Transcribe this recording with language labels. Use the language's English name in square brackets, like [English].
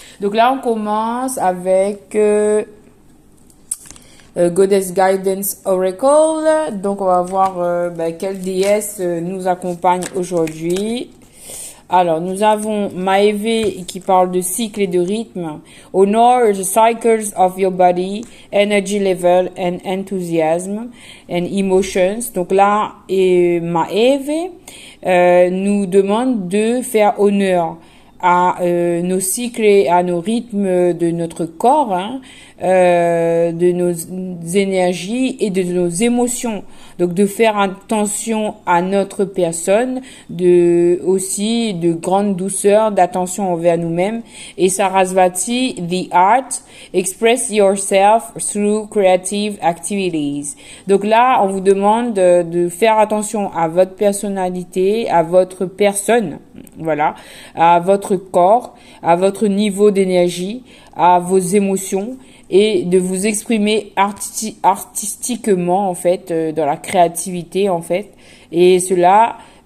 [French] Donc là, on commence avec Goddess Guidance Oracle. Donc, on va voir quelle déesse nous accompagne aujourd'hui. Alors, nous avons Maeve qui parle de cycle et de rythme. [English] Honor the cycles of your body, energy level and enthusiasm and emotions. [French] Donc là, Maeve nous demande de faire honneur à nos cycles et à nos rythmes de notre corps, de nos énergies et de nos émotions. Donc de faire attention à notre personne, aussi de grande douceur, d'attention envers nous-mêmes. [English] Et Sarasvati, the art, express yourself through creative activities. [French] Donc là, on vous demande de faire attention à votre personnalité, à votre personne, voilà, à votre corps, à votre niveau d'énergie, à vos émotions et de vous exprimer artistiquement en fait dans la créativité en fait, et cela